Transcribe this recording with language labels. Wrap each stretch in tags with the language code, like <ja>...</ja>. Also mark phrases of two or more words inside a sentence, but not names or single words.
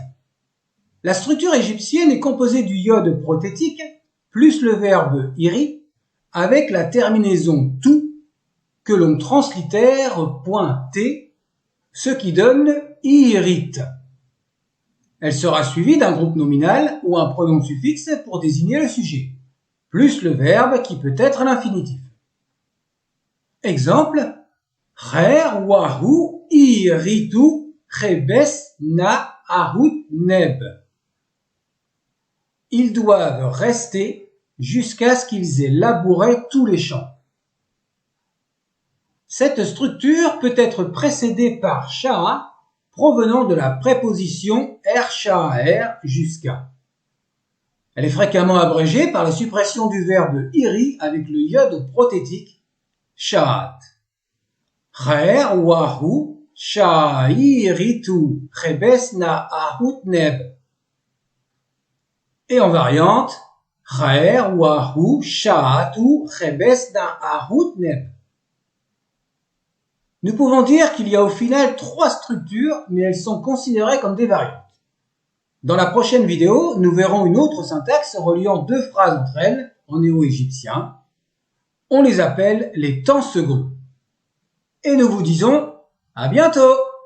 <fr>La structure égyptienne est composée du iode prothétique plus le verbe iri avec la terminaison tout que l'on translittère .t, ce qui donne irite. Elle sera suivie d'un groupe nominal ou un pronom suffixe pour désigner le sujet, plus le verbe qui peut être l'infinitif.</fr> <egy>Exemple, Rer wahu iritu chebes na ahut neb.</egy> <fr>Ils doivent rester jusqu'à ce qu'ils aient labouré tous les champs. Cette structure peut être précédée par sha'a provenant de la préposition er jusqu'à. Elle est fréquemment abrégée par la suppression du verbe iri avec le iode prothétique sha'at.</fr> <egy>Rer wahu sha'iritu chebes na ahut neb. Et en variante, Rer wahu sha'atu chebes na ahut neb.</egy> <fr>Nous pouvons dire qu'il y a au final 3 structures, mais elles sont considérées comme des variantes. Dans la prochaine vidéo, nous verrons une autre syntaxe reliant 2 phrases entre elles en néo-égyptien. On les appelle les temps seconds. Et nous vous disons à bientôt!</fr>